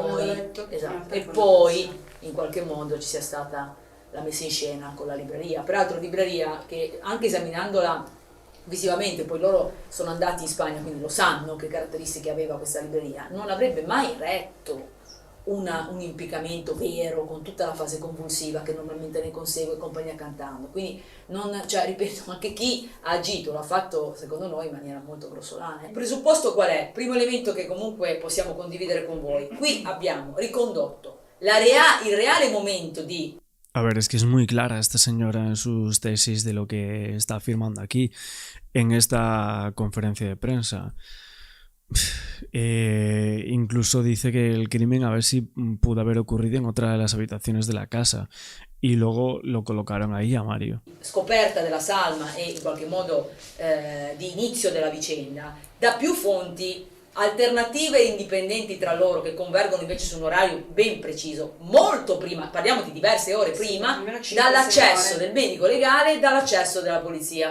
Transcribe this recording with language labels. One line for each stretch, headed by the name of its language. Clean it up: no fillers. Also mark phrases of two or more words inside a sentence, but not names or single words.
Italian: e poi in qualche modo ci sia stata la messa in scena con la libreria, peraltro libreria che anche esaminandola visivamente, poi loro sono andati in Spagna quindi lo sanno che caratteristiche aveva questa libreria, non avrebbe mai retto un impiccamento vero con tutta la fase convulsiva che normalmente ne consegue compagnia cantando, quindi cioè, ripeto, anche chi ha agito l'ha fatto secondo noi in maniera molto grossolana. Il presupposto qual è? Primo elemento che comunque possiamo condividere con voi, qui abbiamo ricondotto il reale momento di...
Spanish: A ver, es que es muy clara esta señora en sus tesis de lo que está afirmando aquí en esta conferencia de prensa. Incluso dice que el crimen a ver si pudo haber ocurrido en otra de las habitaciones de la casa y luego lo colocaron ahí a Mario.
Italian: Scoperta della salma e in qualche modo di inizio della vicenda da più fonti alternative e indipendenti tra loro che convergono invece su un orario ben preciso, molto prima, parliamo di diverse ore prima, dall'accesso del medico legale e dall'accesso della polizia.